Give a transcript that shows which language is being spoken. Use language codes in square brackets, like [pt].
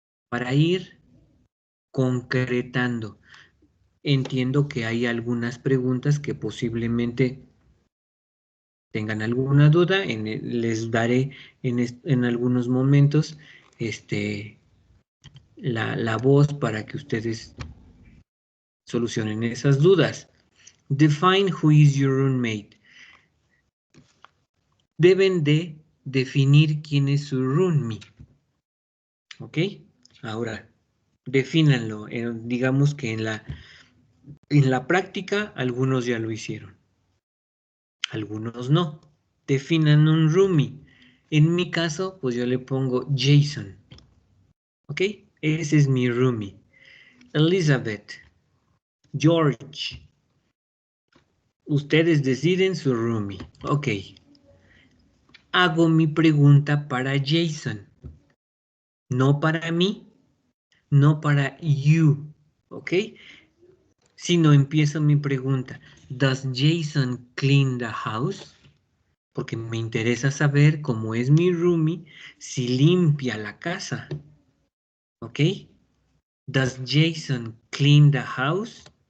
[es] Para ir concretando. Entiendo que hay algunas preguntas que posiblemente tengan alguna duda. Les daré en algunos momentos la voz para que ustedes solucionen esas dudas. [en] Define who is your roommate. [es] Deben de definir quién es su roomie. ¿Ok? Ahora, defínanlo. Digamos que en la práctica algunos ya lo hicieron. Algunos no. Definan un roomie. En mi caso, pues yo le pongo Jason. ¿Ok? Ese es mi roomie. Elizabeth. George. Ustedes deciden su roomie. Ok. Hago mi pregunta para Jason. No para mí, no para you. ¿Ok? Sino empiezo mi pregunta. [en] Does Jason clean the house? [es] Porque me interesa saber cómo es mi roomie, si limpia la casa. ¿Ok? [en] Does Jason clean the house?